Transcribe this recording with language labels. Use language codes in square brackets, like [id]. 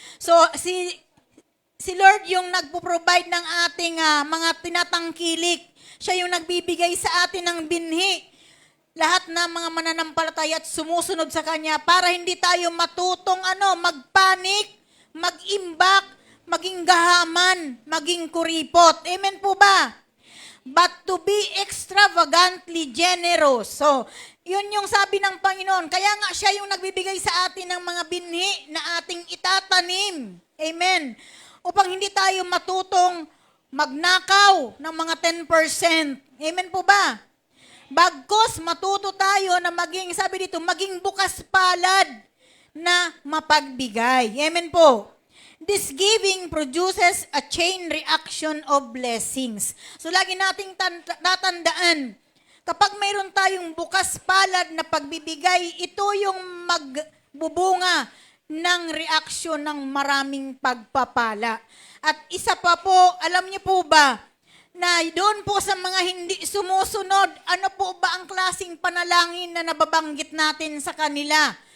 [tl] So si Lord yung nagpo-provide ng ating mga tinatangkilik. Siya yung nagbibigay sa atin ng binhi. Lahat ng mga mananampalataya at sumusunod sa Kanya para hindi tayo matutong magpanik, mag-imbak, maging gahaman, maging kuripot. Amen po ba? [en] But to be extravagantly generous. [tl] So, yun yung sabi ng Panginoon. Kaya nga siya yung nagbibigay sa atin ng mga binhi na ating itatanim. Amen. Upang hindi tayo matutong magnakaw ng mga 10%. Amen po ba? Bagkos matuto tayo na maging, sabi dito, maging bukas palad na mapagbigay. Amen po. [en] This giving produces a chain reaction of blessings. [tl] So lagi nating tatandaan, kapag mayroon tayong bukas palad na pagbibigay, ito yung magbubunga ng reaksyon ng maraming pagpapala. At isa pa po, alam niyo po ba, na doon po sa mga hindi sumusunod, ano po ba ang klaseng panalangin na nababanggit natin sa kanila?